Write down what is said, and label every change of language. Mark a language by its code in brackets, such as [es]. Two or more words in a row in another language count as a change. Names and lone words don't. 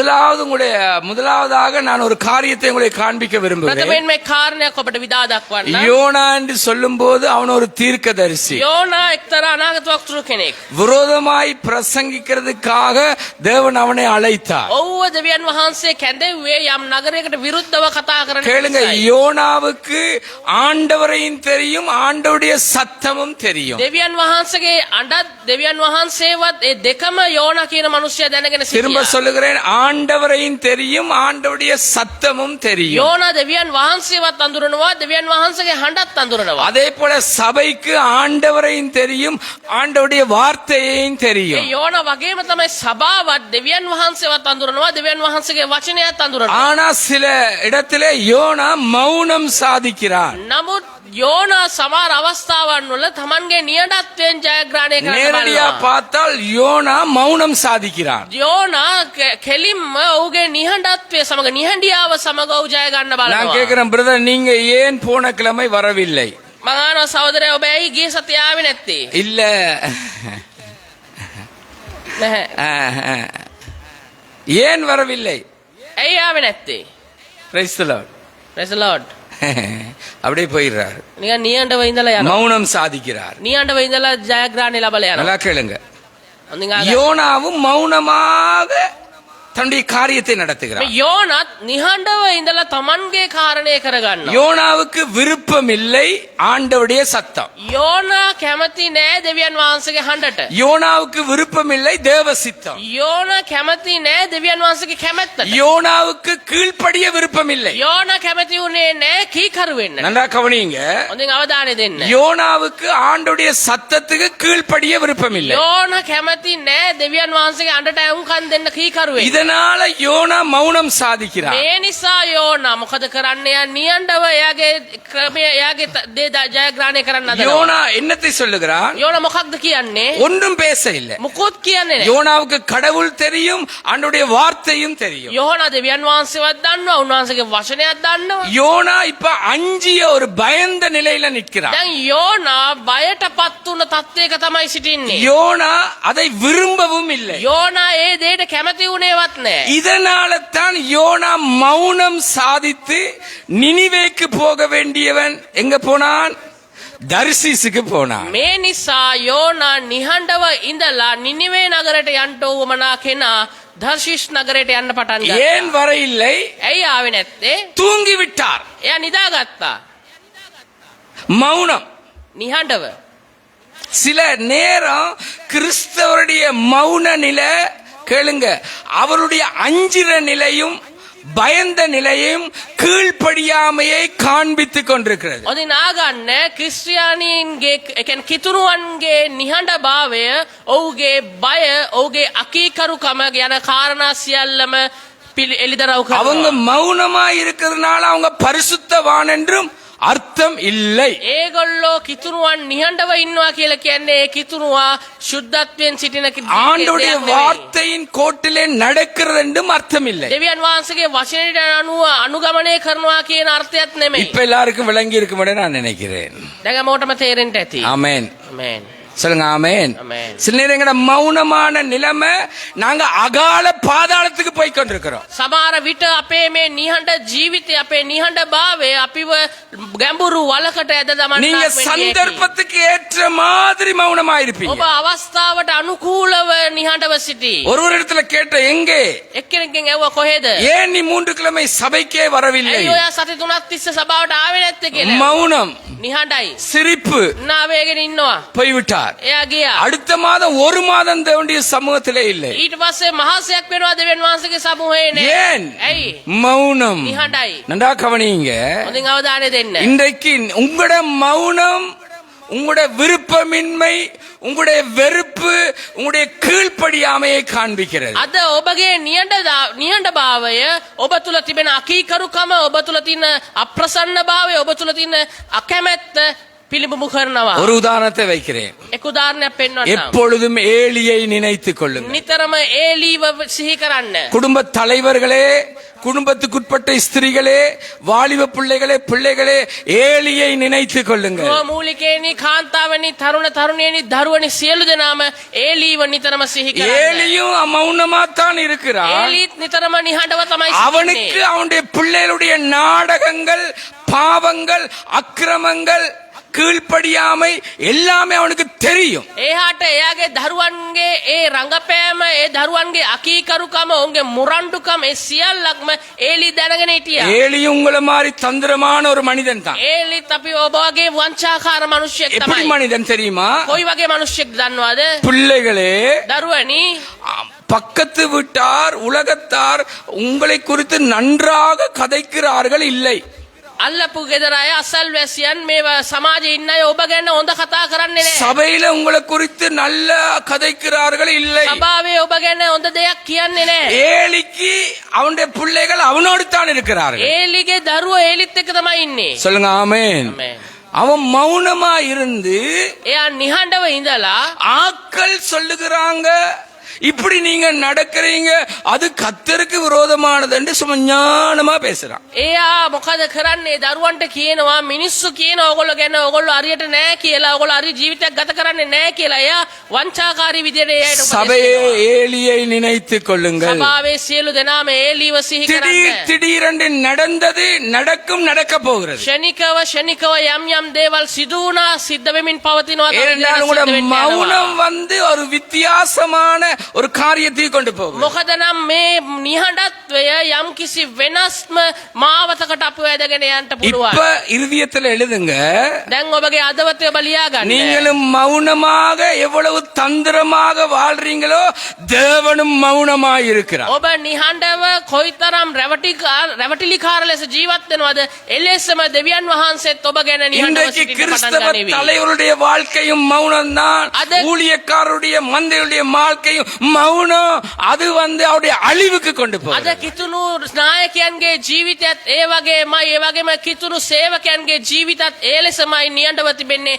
[ta] முதலாவதாக நான் ஒரு காரியத்தை உங்களுக்கு காண்பிக்க விரும்புகிறேன். [si] ප්‍රථමයෙන් මේ කාරණයක් ඔබට විදා දක්වන්න. [ta] யோனா என்று சொல்லும்போது அவன் ஒரு தீர்க்கதரிசி. [si] යෝනා එක්තරා අනාගත වක්තෘ කෙනෙක්. [ta] விரோதமாய் பிரசங்கிக்கிறதுக்காக தேவன் அவனை அழைத்தார். [si] ඔව්ව දෙවියන් වහන්සේ කැඳෙව්වේ යම් නගරයකට විරුද්ධව කතා කරන්න. [ta] கேளுங்க, யோனாவுக்கு ஆண்டவரையும் தெரியும், ஆண்டவருடைய சத்தமும் தெரியும். [si] දෙවියන් වහන්සේගේ අඬත් දෙවියන් වහන්සේවත් ඒ දෙකම යෝනා කියන මිනිස්සයා දැනගෙන [ta] திரும்ப [si] සිටියා. [ta] சொல்லுகிறேன், ஆண்டவரையும் தெரியும், ஆண்டவருடைய சத்தமும் தெரியும். [si] යෝනා දෙවියන් වහන්සේවත් අඳුරනවා, දෙවියන් වහන්සේගේ හඬත් අඳුරනවා. [ta] அதே போல சபைக்கு ஆண்டவரையும் தெரியும், ஆண்டவருடைய வார்த்தையையும் [si] ඒ [ta] தெரியும். [si] යෝනා වගේම තමයි සභාවත් දෙවියන් වහන්සේවත් අඳුරනවා, දෙවියන් වහන්සේගේ වචනයත් අඳුරනවා. [ta] ஆனா சில இடத்திலே யோனா மௌனம் சாதிக்கிறான். [si] නමුත් යෝනා සමහර අවස්ථාවන් වල තමන්ගේ නියඬත්වයෙන් ජයග්‍රහණය කරන්න [ta] நேரடியா [si] බලනවා. [ta] பார்த்தால் யோனா மௌனம் சாதிக்கிறான். [si] යෝනා කෙලින්ම ඔහුගේ නිහඬත්වය සමග නිහඬියාව සමග ඔහු ජය ගන්න [ta] நான் [si] බලනවා. [ta] கேட்கிறேன், பிரதர், நீங்க ஏன் போன கிழமை வரவில்லை? [si] මම අහනවා සහෝදරයා, ඔබ ඇයි ගිය සතිය ආවේ නැත්තේ? [ta] இல்ல, [si] නැහැ. [ta] ஏன் வரவில்லை? [si] ඇයි ආවේ නැත්තේ? [en] Praise the Lord. Praise the Lord. [ta] அப்படியே போயிடுறாரு. [si] නිකන් නියඬව ඉඳලා යනවා. [ta] மௌனம் சாதிக்கிறார். [si] නියඬව ඉඳලා ජයග්‍රහණය ලබලා යනවා. [ta] நல்லா கேளுங்க, [si] හොඳින් අහගන්න. [ta] யோனாவும் மௌனமாக தன்னுடைய காரியத்தை நடத்துகிறார். [si] මේ යෝනාත් නිහඬව ඉඳලා තමන්ගේ කාරණේ කරගන්නවා. [ta] யோனாவுக்கு விருப்பம் இல்லை ஆண்டவருடைய சத்தம். [si] යෝනා කැමති නෑ දෙවියන් වහන්සේගේ හඬට. [ta] யோனாவுக்கு விருப்பம் இல்லை தேவ சித்தம். [si] යෝනා කැමති නෑ දෙවියන් වහන්සේගේ කැමැත්තට. [ta] யோனாவுக்கு கீழ்ப்படிய விருப்பம் இல்லை. [si] යෝනා කැමති උනේ නෑ කීකරු වෙන්න. [ta] நல்லா கவனிங்க, [si] හොඳින් අවධානය දෙන්න. [ta] யோனாவுக்கு ஆண்டவருடைய சத்தத்துக்கு கீழ்ப்படிய விருப்பம் இல்லை. [si] යෝනා කැමති නෑ දෙවියන් වහන්සේගේ අඬට ඇහුම්කන් දෙන්න කීකරු වෙන්න. [ta] இதனால யோனா மௌனம் சாதிக்கிறார். [si] මේ නිසා යෝනා මොකද කරන්නේ? යා නියඬව එයාගේ ක්‍රමය එයාගේ දේ ජයග්‍රහණය කරන්න හදනවා. [ta] யோனா என்னத்தை சொல்லுகிறான்? [si] යෝනා මොකක්ද කියන්නේ? [ta] ஒன்றும் பேச இல்லை. [si] මුකුත් කියන්නේ නෑ. [ta] யோனாவுக்கு கடவுள் தெரியும், ஆண்டவருடைய வார்த்தையும் தெரியும். [si] යෝනා දෙවියන් වහන්සේවත් දන්නවා, උන්වහන්සේගේ වචනයත් දන්නවා. [ta] யோனா இப்ப அஞ்சிய ஒரு பயந்த நிலையில நிற்கிறார். [si] දැන් යෝනා බයටපත් වුණ තත්ත්වයක තමයි සිටින්නේ. [ta] யோனா அதை விரும்பவும் இல்லை. [si] යෝනා ඒ දෙයට කැමති වුණේවත් මොකක්වත් නැහැ. [ta] இதனால தான் யோனா மௌனம் சாதித்து நினிவேக்கு போக வேண்டியவன் எங்க போனான்? தர்சீசுக்கு போனான். [si] මේ නිසා යෝනා නිහඬව ඉඳලා නිනිවේ නගරයට යන්න උවමනා කෙනා දර්ශීෂ් නගරයට යන්න පටන් ගත්තා. [ta] ஏன் வர இல்லை? [si] ඇයි ආවේ නැත්තේ? [ta] தூங்கி விட்டார். [si] එයා නිදාගත්තා. [ta] மௌனம். [si] නිහඬව. [ta] சில நேரம் கிறிஸ்தவருடைய மௌன நிலை கேளுங்க, அவருடைய அஞ்சிற நிலையும் பயந்த நிலையும் கீழ்ப்படியாமையை காண்பித்துக் கொண்டிருக்கிறது. [si] ඔදින ආගන්න ක්‍රිස්තියානීන්ගේ කියන්නේ කිතුරුවන්ගේ නිහඬ භාවය, ඔව්ගේ බය, ඔව්ගේ අකීකරුකම යන කාරණා සියල්ලම එළිදරව් කරනවා. [ta] அவங்க மௌனமா இருக்கிறதுனால அவங்க பரிசுத்தவான் என்றும் அர்த்தம் இல்லை. [si] ඒගොල්ලෝ කිතුරුවන් නිහඬව ඉන්නවා කියලා කියන්නේ ඒ කිතුරුවා සුද්ධත්වයෙන් සිටින [ta] ஆண்டவருடைய வார்த்தையின் கோட்டிலே நடக்கிறது என்றும் அர்த்தம் இல்லை. [si] දෙවියන් වහන්සේගේ වචනයට අනුව අනුගමනය කරනවා කියන අර්ථයත් නෙමෙයි. [ta] இப்ப எல்லாருக்கும் விளங்கி இருக்கும்னு நான் நினைக்கிறேன். [si] දැන් මොකටම තේරෙන්න ඇති. [ta] ஆமென். [si] ආමේන්. [ta] சொல்லுங்க ஆமென். ஆமென். சில நேரம் எங்கட மௌனமான நிலைமை நாங்க அகால பாதாளத்துக்கு போய் கொண்டிருக்கிறோம். [si] සමහර විට අපේ මේ නිහඬ ජීවිතය, අපේ නිහඬ භාවය අපිව ගැඹුරු වලකට ඇද දමන්නක් [ta] நீங்க [si] වෙන්නේ. [ta] சந்தர்ப்பத்துக்கு ஏற்ற மாதிரி மௌனமா இருப்பீங்க. [si] ඔබ අවස්ථාවට අනුකූලව නිහඬව සිටී. [ta] ஒரு இடத்துல கேட்ட எங்கே [si] එක්කෙනෙක්ගෙන් ඇහුවා කොහෙද? [ta] ஏன் நீ 3 கிழமை சபைக்கே வரவில்லை? [si] ඇයි ඔයා සති 3ක් තිස්සේ සභාවට ආවේ නැත්තේ කියලා. [ta] மௌனம், [si] නිහඬයි. [ta] சிரிப்பு, [si] නාවේගෙන ඉන්නවා. [ta] போய்விட்டார். [si] එයා ගියා. [ta] அடுத்த மாதம் 1 மாதம் தேவனுடைய சமூகத்திலே இல்லை. [si] ඊට පස්සේ මහසයක් වෙනවා දෙවියන් වහන්සේගේ සමූහයේ නෑ. [ta] ஏன்? [si] ඇයි? [ta] மௌனம். [si] නිහඬයි. [ta] நன்றா கவனிங்க. [si] හොඳින් අවධානය දෙන්න. [ta] இன்றைக்கு உங்களோட மௌனம், உங்களுடைய விருப்பமின்மை, உங்களுடைய வெறுப்பு, உங்களுடைய கீழ்ப்படியாமையை காண்பிக்கிறது. [si] අද ඔබගේ නිහඬ භාවය, ඔබ තුල තිබෙන අකීකරුකම, ඔබ තුල තියෙන අප්‍රසන්න භාවය, ඔබ තුල තියෙන අකමැත්ත පිළිබිඹු කරනවා. [ta] ஒரு உதாரணத்தை வைக்கிறேன். [si] එක් උදාහරණයක් පෙන්වන්නම්. [ta] எப்பொழுதும் ஏலியை நினைத்துக் கொள்ளுங்கள். [si] නිතරම ඒලීව සිහි කරන්න. [ta] குடும்ப தலைவர்களே, குடும்பத்துக்குட்பட்ட ஸ்திரீகளே, வாலிப பிள்ளைகளே ஏலியை நினைத்துக் கொள்ளுங்கள். [si] මූලිකේනි, කාන්තාවනි, තරුණ තරුණියනි, දරුවනි සියලු දෙනාම ඒලීව නිතරම සිහි කරන්න. [ta] ஏலியும் மௌனமா தான் இருக்கிறான். [si] ඒලීත් නිතරම නිහඬව තමයි [ta] அவனுக்கு [si] සිටින්නේ. [ta] அவனுடைய பிள்ளைகளுடைய நாடகங்கள், பாவங்கள், அக்கிரமங்கள், கீழ்ப்படியாமை எல்லாமே அவனுக்கு தெரியும். [si] එහාට එයාගේ දරුවන්ගේ ඒ රංගපෑම, ඒ දරුවන්ගේ අකීකරුකම, ඔවුන්ගේ මුරණ්ඩුකම, ඒ සියල්ලක්ම ඒලි දැනගෙන හිටියා. [ta] ஏலி உங்கள மாதிரி தந்திரமான ஒரு மனிதன் தான். [si] ඒලිත් අපි ඔබ වගේ වංචාකාර මිනිහෙක් [ta] எப்படி [si] තමයි. [ta] மனிதன் தெரியுமா? [si] කොයි වගේ මිනිහෙක් දන්නවද? [ta] பிள்ளைகளே, [si] දරුවනි, [ta] பக்கத்து வீட்டார், உலகத்தார் உங்களை குறித்து நன்றாக கதைக்கிறார்கள் இல்லை. [si] අල්ලපු ගෙදර අය, අසල්වැසියන්, මේ සමාජයේ ඉන්න අය ඔබ ගැන හොඳ කතා කරන්නේ නැහැ. [ta] சபையில உங்களை குறித்து நல்ல கதைக்கிறார்கள் இல்லை. [si] සභාවේ ඔබ ගැන හොඳ දෙයක් කියන්නේ නැහැ. [ta] ஏலிக்கு அவனுடைய பிள்ளைகள் அவனோடு தான் இருக்கிறார்கள். [si] ඒලිගේ දරුවෝ ඒලිත් එක්ක තමයි ඉන්නේ. [ta] சொல்லுங்க ஆமென். அவன் மௌனமா இருந்து [si] එයා නිහඬව ඉඳලා [ta] ஆக்கள் சொல்லுகிறாங்க, இப்படி நீங்க நடக்கிறீங்க, அது கர்த்தருக்கு விரோதமானது என்று சும்மா ஞானமா பேசுறான். [si] එයා මොකද කරන්නේ? දරුවන්ට කියනවා, මිනිස්සු කියන ඕගොල්ලෝ ගැන ඕගොල්ලෝ හරියට නැහැ කියලා, ඕගොල්ලෝ හරි ජීවිතයක් ගත කරන්නේ නැහැ කියලා. එයා වංචාකාරී විදියට එයාට උපදෙස් [ta] சபையே [si] දෙනවා. [ta] ஏலியை நினைத்துக் கொள்ளுங்கள். [si] සභාවේ සියලු දෙනාම ඒලීව සිහි කරන්න. [ta] திடீரென்று நடந்தது, நடக்கும், நடக்க போகிறது. [si] ෂණිකව යම් යම් දේවල් සිදු වුණා, සිද්ධ වෙමින් පවතිනවා. [ta] ஏனென்றால் உங்களுடைய மௌனம் வந்து ஒரு வித்தியாசமான ஒரு காரியத்தை கொண்டு போகும். [si] මොකද නම් මේ නිහඬත්වය යම් කිසි වෙනස්ම මාවතකට අපව ඇදගෙන යන්න [ta] இப்ப [si] පුළුවන්. [ta] இருதயத்துல எழுதுங்க, [si] දැන් ඔබගේ අදවතේ ඔබ ලියා ගන්න. [ta] நீங்களும் மௌனமாக எவ்வளவு தந்திரமாக வாழ்றீங்களோ தேவனும் மௌனமாய் இருக்கிறார். [si] ඔබ නිහඬව කොයිතරම් රැවටිලිකාර ලෙස ජීවත් වෙනවද, එලෙසම දෙවියන් වහන්සේත් ඔබ ගැන නිහඬව [ta] இன்றைக்கு [si] සිටින්න පටන් [ta] கிறிஸ்தவ [si] ගනිවි. [ta] தலைவருடைய வாழ்க்கையும் மௌனம்தான். ஊழியக்காரருடைய மந்தையுடைய வாழ்க்கையும் மௌனம். அது வந்து அவருடைய அழிவுக்கு கொண்டு [si] අද [ta] போகுது. [si] කිතුණු නායකයන්ගේ ජීවිතයත් ඒ වගේමයි, ඒ වගේම කිතුණු සේවකයන්ගේ ජීවිතත් ඒ ලෙසමයි නිහඬව තිබෙන්නේ.